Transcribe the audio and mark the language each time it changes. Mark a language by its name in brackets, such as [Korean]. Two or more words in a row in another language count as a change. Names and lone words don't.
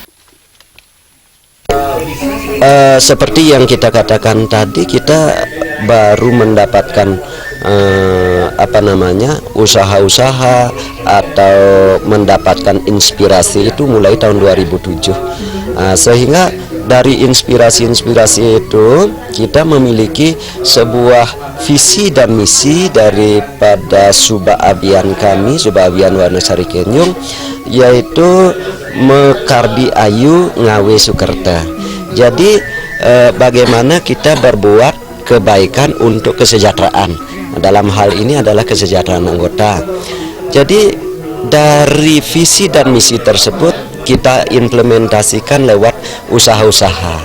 [Indonesian] Seperti yang kita katakan tadi, kita baru mendapatkan usaha-usaha atau mendapatkan inspirasi itu mulai tahun 2007. Sehingga dari inspirasi-inspirasi itu kita memiliki sebuah visi dan misi daripada Subak Abian kami, Subak Abian Wanasari Kenjung, yaitu [Balinese] mekarbi ayu ngawe sukerta. [Indonesian] Jadi bagaimana kita berbuat kebaikan untuk kesejahteraan. Dalam hal ini adalah kesejahteraan anggota. Jadi dari visi dan misi tersebut kita implementasikan lewat usaha-usaha.